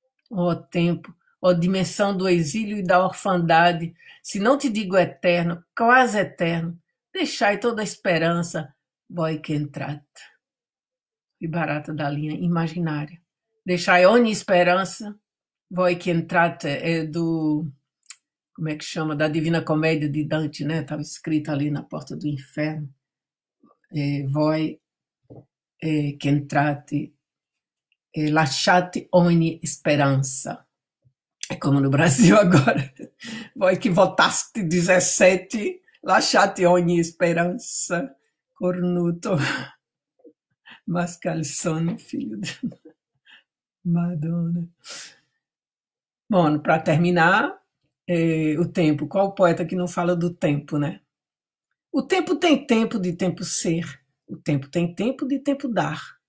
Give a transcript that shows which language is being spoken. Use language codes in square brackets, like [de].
[pt] Ó tempo, ó dimensão do exílio e da orfandade, se não te digo eterno, quase eterno, deixai toda a esperança, [it] voi que entrat. [pt] E barata da linha imaginária. Deixai ogni esperança, [it] voi que entrat, [pt] é do, como é que chama, da Divina Comédia de Dante, né? Estava escrito ali na porta do inferno. [it] Voi che entrate, lasciate ogni speranza. [pt] É como no Brasil agora. [it] Voi que votaste 17, lasciate ogni speranza. Cornuto. [pt] Mascalzone, filho de Madonna. Bom, para terminar, o tempo. Qual poeta que não fala do tempo, né? O tempo tem tempo de tempo ser. O tempo tem tempo de tempo dar.